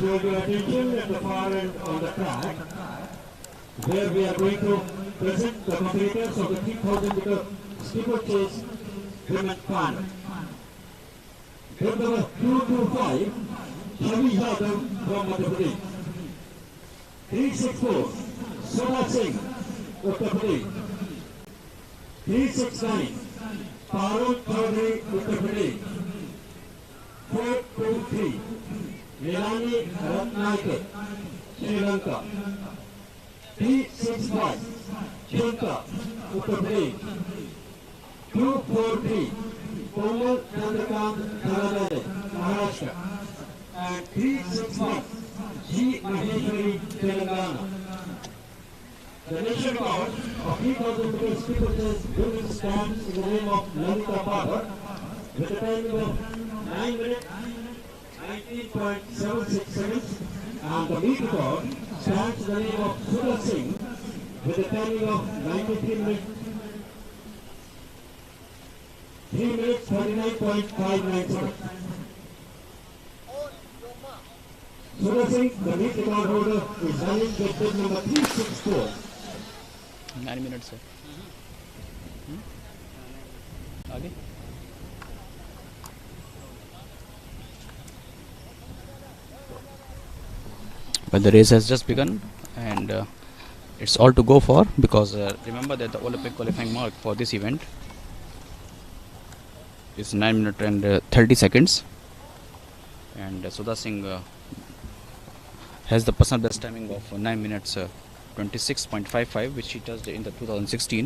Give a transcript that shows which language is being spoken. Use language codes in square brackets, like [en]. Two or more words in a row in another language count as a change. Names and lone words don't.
[en] So your attention at the far end on the track, where we are going to present the competitors of the 3000 meter steeplechase women's final. Group number 225, Shavi Yadav from Madhya Pradesh. 364, Subash Singh, Uttar Pradesh. 369, Parul Chaudhary, Uttar Pradesh. 423, Nilani Ratnayake, Sri Lanka. 365, Chunka, Uttar Pradesh. 243, Komal Chandrakant Dharanade, Maharashtra. And 361, G. Maheshwari, Telangana. The nation record of 3000 meter steeplechase women stands in the name of Lalita Bhagat with a timing of 9 minutes 19.76 seconds, and the meet record stands in the name of Subash Singh with a timing of 93 minutes 3 minutes 39.59 seconds. Subash Singh, the meet record holder, is running with bid number 364. [hi] 9 minutes है आगे. [en] Well, the race has just begun, and it's all to go for, because remember that the Olympic qualifying mark for this event is 9 minutes and 30 seconds, and Sudha Singh has the personal best timing of 9 minutes 26.55, which she touched in the 2016.